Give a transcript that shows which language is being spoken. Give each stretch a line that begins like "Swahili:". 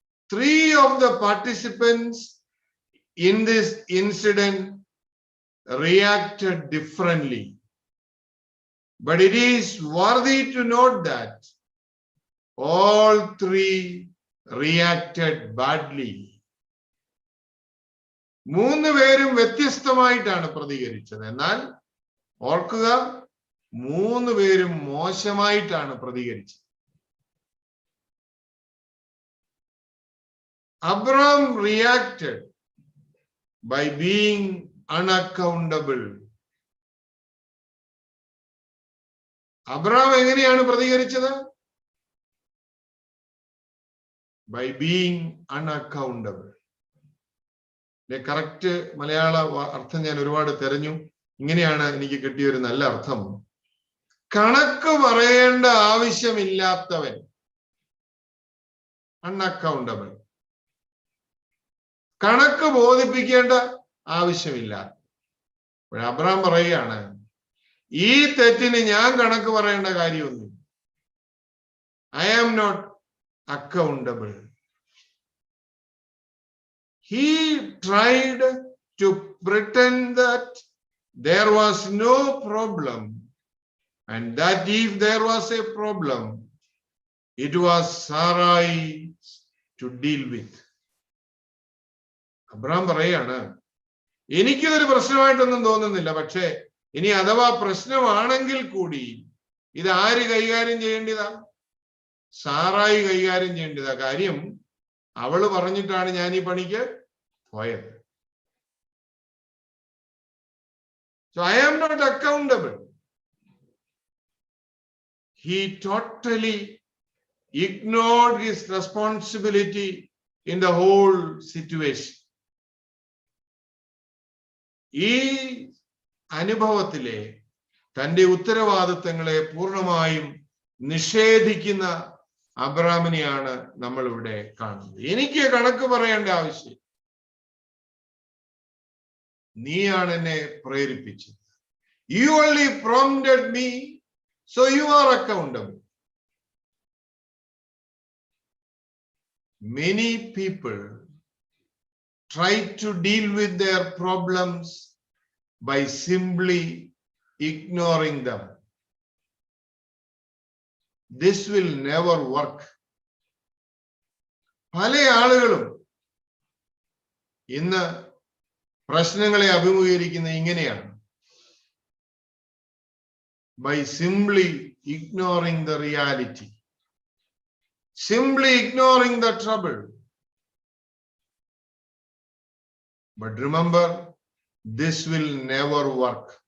English: 3 of the participants in this incident reacted differently. But it is worthy to note that all 3 reacted badly.
Malayalam: 3 പേരും വ്യത്യസ്തമായിട്ടാണ് പ്രതികരിച്ചത്. എന്നാൽ ഓർക്കുക, 3 പേരും മോശമായിട്ടാണ് പ്രതികരിച്ചത്.
English: Abram reacted by being unaccountable.
Malayalam: Abraham എങ്ങനെയാണ് പ്രതികരിച്ചത്?
English: By being unaccountable.
Malayalam: കറക്റ്റ് മലയാള അർത്ഥം ഞാൻ ഒരുപാട് തെരഞ്ഞു. ഇങ്ങനെയാണ് എനിക്ക് കിട്ടിയ ഒരു നല്ല അർത്ഥം: കണക്ക് പറയേണ്ട ആവശ്യമില്ലാത്തവൻ.
English: Unaccountable.
Malayalam: കണക്ക് ബോധിപ്പിക്കേണ്ട ആവശ്യമില്ല. അബ്രഹാം പറയുകയാണ്, ഈ തെറ്റിന് ഞാൻ കണക്ക് പറയേണ്ട കാര്യമൊന്നും.
English: I am not accountable. He tried to pretend that there was no problem, and that if there was a problem, it was Sarai to deal with.
Malayalam: Abraham പറയാണ്, എനിക്കിതൊരു പ്രശ്നമായിട്ടൊന്നും തോന്നുന്നില്ല, പക്ഷേ ഇനി അഥവാ പ്രശ്നമാണെങ്കിൽ കൂടി ഇത് ആര് കൈകാര്യം ചെയ്യേണ്ടതാ? സാറായി കൈകാര്യം ചെയ്യേണ്ടതാ. കാര്യം അവള് പറഞ്ഞിട്ടാണ് ഞാൻ ഈ പണിക്ക് പോയത്.
English: So I am not accountable. He totally ignored his responsibility in the whole situation.
Malayalam: ഈ അനുഭവത്തിലെ തന്റെ ഉത്തരവാദിത്തങ്ങളെ പൂർണ്ണമായും നിഷേധിക്കുന്ന അബ്രാമിനെയാണ് നമ്മൾ ഇവിടെ കാണുന്നത്. എനിക്ക് കണക്ക് പറയേണ്ട ആവശ്യം, നീയാണ് എന്നെ പ്രേരിപ്പിച്ചത്.
English: You only prompted me, so you are accountable. Many people try to deal with their problems by simply ignoring them. This will never work.
Malayalam: പല ആളുകളും ഇന്ന് പ്രശ്നങ്ങളെ അഭിമുഖീകരിക്കുന്ന ഇങ്ങനെയാണ്.
English: By simply ignoring the reality, simply ignoring the trouble. But remember, this will never work.